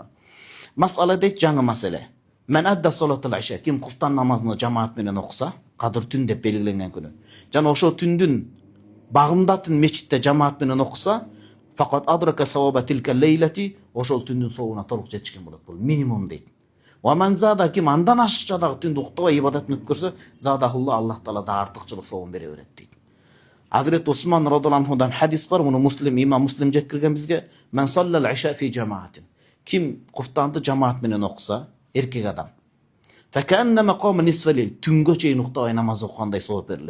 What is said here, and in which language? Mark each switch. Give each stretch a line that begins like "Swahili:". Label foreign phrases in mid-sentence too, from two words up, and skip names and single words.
Kyrgyz: Масала дейт, жаңы маселе.
Arabic: من أدى صلاة العشاء,
Kyrgyz: ким куфтан намазын жамаат менен окуса, кадыр түн деп белгиленген күнү. Жана ошо түндүн багымдатын мечитте жамаат менен окуса,
Arabic: فقد أدرك ثواب تلك الليلة,
Kyrgyz: ошол түндүн сообуна толук жетишкен болот. Бул минимум дейт.
Arabic: ومن زاد,
Kyrgyz: ким андан ашыкча дагы түндү уктабай ибадатын өткөрсө, задахулла, Аллах таала да артыкчылык сообун бере берет дейт. Азрет Усман радhiyallahu анхудан хадис бар, муну имам Муслим жеткирген бизге.
Arabic: من صلى العشاء في جماعة.
Kyrgyz: Ким куфтанды жамаат менен окуса, эркек адам.
Arabic: فكأنما قام نصف الليل,
Kyrgyz: түнгө чейин уктабай намаз окугандай сооп берилет.